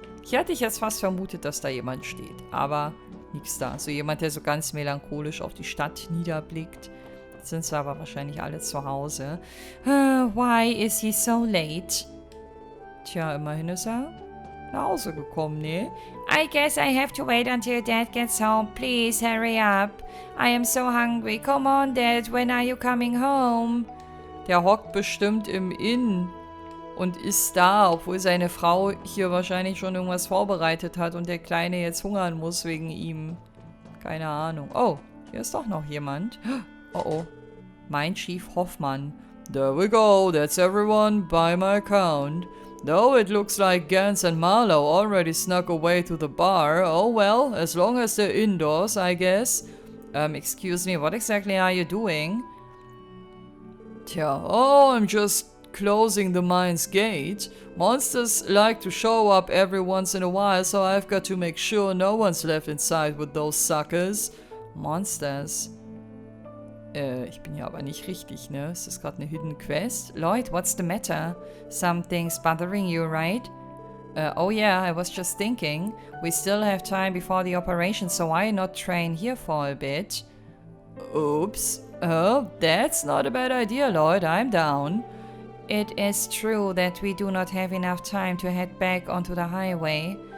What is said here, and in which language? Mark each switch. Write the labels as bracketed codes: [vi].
[de] Hier hatte ich jetzt fast vermutet, dass da jemand steht, aber nichts da. So jemand, der so ganz melancholisch auf die Stadt niederblickt. Jetzt sind sie aber wahrscheinlich alle zu Hause. [en] Why is he so late? [de] Tja, immerhin ist er nach Hause gekommen, ne? [en] I guess I have to wait until Dad gets home. Please, hurry up. I am so hungry. Come on, Dad, when are you coming home? [de] Der hockt bestimmt im Inn und ist da, obwohl seine Frau hier wahrscheinlich schon irgendwas vorbereitet hat und der Kleine jetzt hungern muss wegen ihm. Keine Ahnung. Oh, hier ist doch noch jemand. Oh, oh. Mein Chief Hoffmann. [en] There we go, that's everyone by my count. Though it looks like Gans and Marlowe already snuck away to the bar. Oh well, as long as they're indoors, I guess. Excuse me, what exactly are you doing? Tja, oh, I'm just closing the mine's gate. Monsters like to show up every once in a while, so I've got to make sure no one's left inside with those suckers. Monsters. [de] Ich bin ja aber nicht richtig, ne? Ist das gerade eine Hidden Quest? [en] Lloyd, what's the matter? Something's bothering you, right? Oh yeah, I was just thinking. We still have time before the operation, so why not train here for a bit? Oops. Oh, that's not a bad idea, Lloyd. I'm down. It is true that we do not have enough time to head back onto the highway.